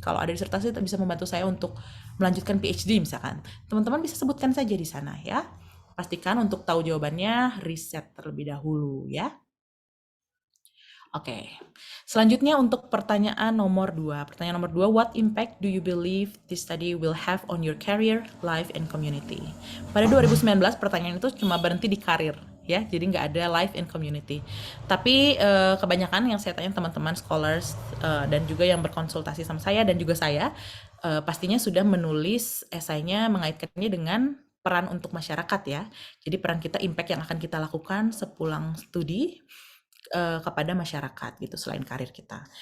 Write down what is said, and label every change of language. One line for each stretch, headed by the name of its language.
Indonesian: Kalau ada disertasi itu bisa membantu saya untuk melanjutkan PhD misalkan. Teman-teman bisa sebutkan saja di sana ya. Pastikan untuk tahu jawabannya riset terlebih dahulu ya. Oke. Selanjutnya untuk pertanyaan nomor 2. Pertanyaan nomor 2,
English: what impact do you believe this study will have on your career, life, and community?
Indonesian: Pada 2019 pertanyaan itu cuma berhenti di karir ya, jadi nggak ada
English: life and community.
Indonesian: Tapi kebanyakan yang saya tanya teman-teman scholars dan juga yang berkonsultasi sama saya dan juga saya pastinya sudah menulis esainya mengaitkannya dengan peran untuk masyarakat ya. Jadi peran kita, impact yang akan kita lakukan sepulang studi kepada masyarakat gitu selain karir kita.